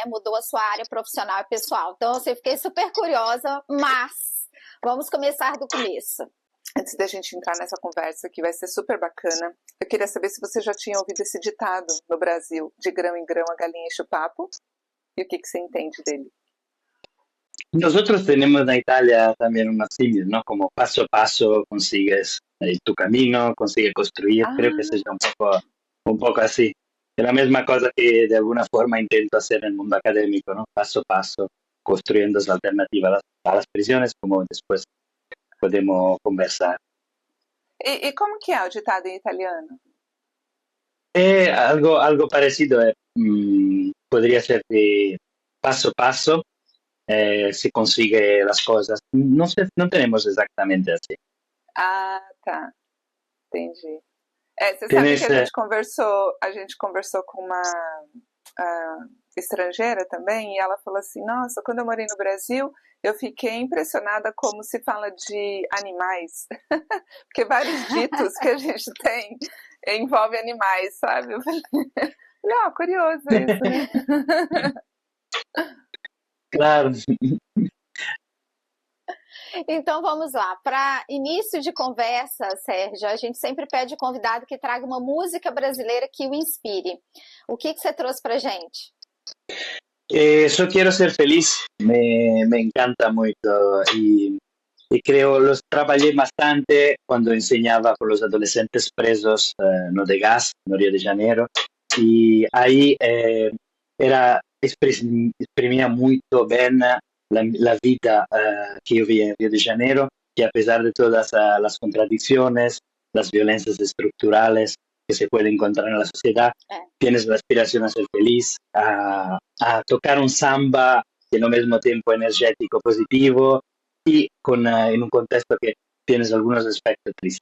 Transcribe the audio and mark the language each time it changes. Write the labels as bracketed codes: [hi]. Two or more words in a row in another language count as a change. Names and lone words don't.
[pt] Mudou a sua área profissional e pessoal. Então, eu fiquei super curiosa, mas vamos começar do começo. Antes da gente entrar nessa conversa, que vai ser super bacana, eu queria saber se você já tinha ouvido esse ditado no Brasil, de grão em grão a galinha enche o papo, e o que você entende dele? [es] Nosotros tenemos na Italia también una símil, ¿no? Como paso a paso consigues tu camino, consigues construir. Creo que seja un poco así. Es la misma cosa que de alguna forma intento hacer en el mundo académico, ¿no? Paso a paso, construyendo las alternativas a las prisiones, como después podemos conversar. [pt] E como que é o ditado em italiano? [es] Algo parecido, podría ser de paso a paso se consigue las cosas. No tenemos exactamente así. [pt] Ah, tá. Entendi. Você sabe [es] Tienes, [pt] que a gente conversou com uma estrangeira também, e ela falou assim, nossa, quando eu morei no Brasil, eu fiquei impressionada como se fala de animais, porque vários ditos que a gente tem envolvem animais, sabe? Eu falei, curioso isso, né? claro. Então vamos lá. Para início de conversa, Sérgio, a gente sempre pede ao convidado que traga uma música brasileira que o inspire. O que você trouxe para gente? [es] Yo quiero ser feliz, me encanta mucho y creo, los trabajé bastante cuando enseñaba con los adolescentes presos no de gas, en Río de Janeiro, y ahí exprimía muy bien la vida que yo vi en Río de Janeiro, que a pesar de todas las contradicciones, las violencias estructurales que se pueden encontrar en la sociedad, tienes la aspiración a ser feliz, a tocar un samba y al mismo tiempo energético, positivo, y en un contexto que tienes algunos aspectos tristes.